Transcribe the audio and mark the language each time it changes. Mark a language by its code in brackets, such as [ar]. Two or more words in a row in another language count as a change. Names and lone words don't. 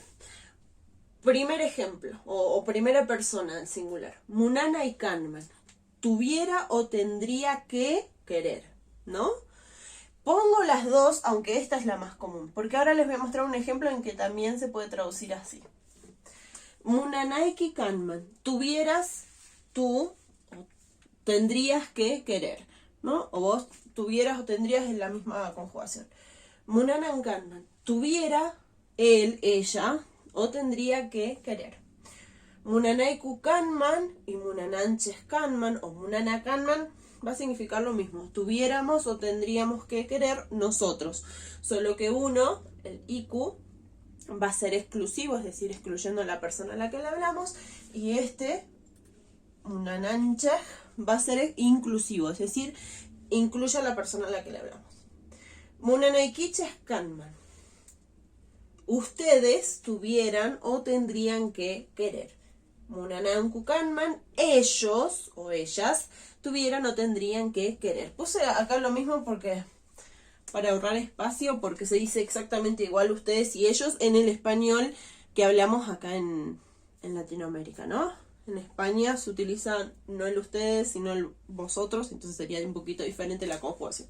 [es] Primer ejemplo, o primera persona en singular. [qu] Munana y kanman. [es] Tuviera o tendría que querer, ¿no? Pongo las dos, aunque esta es la más común, porque ahora les voy a mostrar un ejemplo en que también se puede traducir así. [qu] Munanaiki kanman. [es] Tuvieras, tú, tendrías que querer, ¿no? O vos tuvieras o tendrías en la misma conjugación. [qu] Munanan kanman. [es] Tuviera, él, ella, o tendría que querer. [qu] Munanaiku kanman [es] y [qu] munananches kanman [es] o [qu] munana kanman [es] va a significar lo mismo. Tuviéramos o tendríamos que querer nosotros. Solo que uno, el iku, va a ser exclusivo, es decir, excluyendo a la persona a la que le hablamos. Y munananche, va a ser inclusivo, es decir, incluye a la persona a la que le hablamos. [qu] Munanaikiches kanman. [es] Ustedes tuvieran o tendrían que querer. [qu] Munananku kanman, [es] ellos o ellas tuvieran o tendrían que querer. Puse acá lo mismo porque para ahorrar espacio, porque se dice exactamente igual ustedes y ellos en el español que hablamos acá en Latinoamérica, ¿no? En España se utiliza no el ustedes, sino el vosotros, entonces sería un poquito diferente la conjugación.